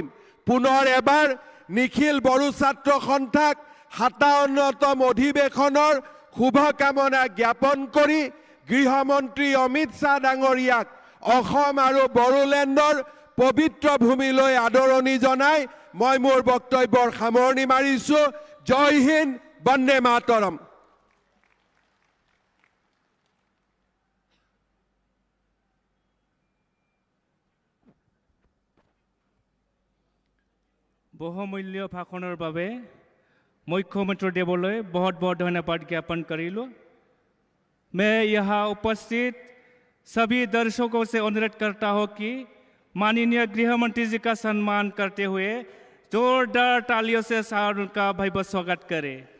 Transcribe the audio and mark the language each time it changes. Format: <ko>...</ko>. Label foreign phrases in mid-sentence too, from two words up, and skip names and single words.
<as>পুনৰ এবাৰ নিখিল বড়ো ছাত্ৰ সন্থাক ৫৭তম অধিৱেশনৰ শুভকামনা জ্ঞাপন কৰি গৃহমন্ত্ৰী অমিত শ্বাহ ডাঙৰীয়াক অসম আৰু বড়োলেণ্ডৰ পবিত্ৰ ভূমিলৈ আদৰণি জনাই মই মোৰ বক্তব্যৰ সামৰণি মাৰিছোঁ। জয় হিন্দ, বন্দে মাতৰম। বহুমূল্য ভাষণৰ বাবে মুখ্যমন্ত্ৰী দেৱলৈ বহুত বহুত ধন্যবাদ জ্ঞাপন কৰিলো।</as> <hi>मैं यहाँ उपस्थित सभी दर्शकों से अनुरोध करता हूँ कि माननीय गृह मंत्री जी का सम्मान करते हुए जोरदार तालियों से उनका भव्य स्वागत करें।</hi>